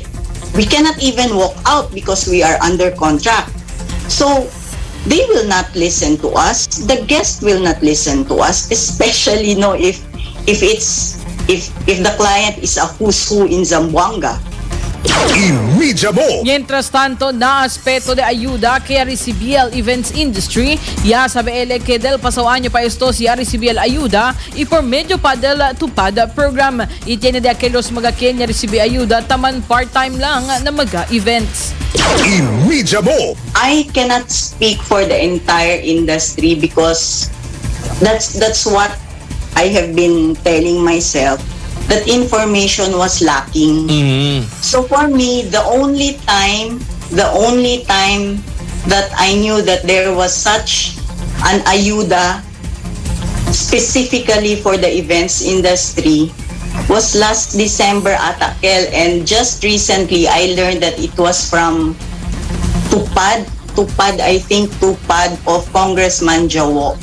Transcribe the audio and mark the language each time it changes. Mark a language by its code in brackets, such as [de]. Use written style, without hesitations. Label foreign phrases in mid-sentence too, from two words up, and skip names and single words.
[en] We cannot even walk out because we are under contract. So, they will not listen to us. The guest will not listen to us, especially if the client is a who's who in Zamboanga. Imidya mo! [cbk] Mientras tanto, na aspeto de ayuda que recibía el events industry, ya sabe ele que del pasado año pa esto si recibía el ayuda y por medio pa del tupad program. Y tiene de aquellos mga quien recibía ayuda taman part-time lang na mga events. Imidya mo! [en] I cannot speak for the entire industry because that's what I have been telling myself, that information was lacking. So for me, the only time that I knew that there was such an ayuda specifically for the events industry was last December at Akel, and just recently I learned that it was from Tupad of Congressman Jawo.